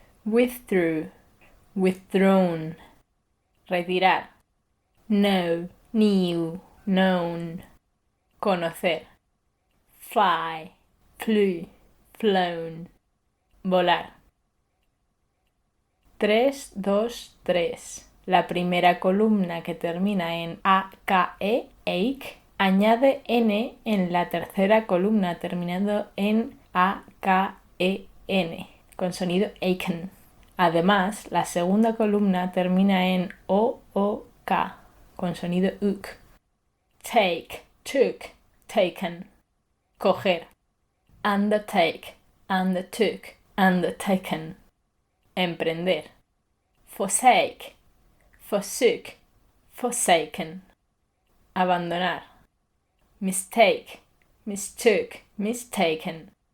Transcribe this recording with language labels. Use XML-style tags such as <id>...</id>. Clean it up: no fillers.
<en>withdrew, withdrawn, retirar, know, knew, known, conocer, fly, flew, flown, volar. 3, 2, 3.</en> <es>La primera columna que termina en ake, ache, añade n en la tercera columna terminando en aken, con sonido aiken. Además, la segunda columna termina en ook, con sonido uk.</es> <en>Take, took, taken. Coger. Undertake, undertook, undertaken. Emprender. Forsake, forsook, forsaken. Abandonar. Mistake, mistook, mistaken.</en>